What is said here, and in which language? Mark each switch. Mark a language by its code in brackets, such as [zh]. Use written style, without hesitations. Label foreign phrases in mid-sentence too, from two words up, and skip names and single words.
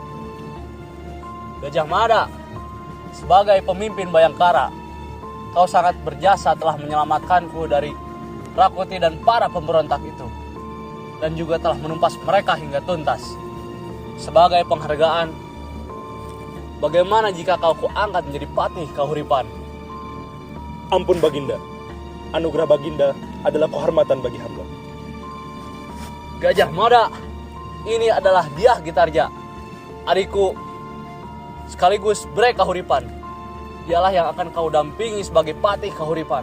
[id] Gajah Mada, sebagai pemimpin Bayangkara, kau sangat berjasa telah menyelamatkanku dari Rakuti dan para pemberontak itu, dan juga telah menumpas mereka hingga tuntas. Sebagai penghargaan, bagaimana jika kau kuangkat menjadi patih Kahuripan? Ampun Baginda, anugerah Baginda adalah kehormatan bagi hamba. Gajah Mada, ini adalah Dyah Gitarja, adikku sekaligus Bere Kahuripan. Dialah yang akan kau dampingi sebagai patih Kahuripan.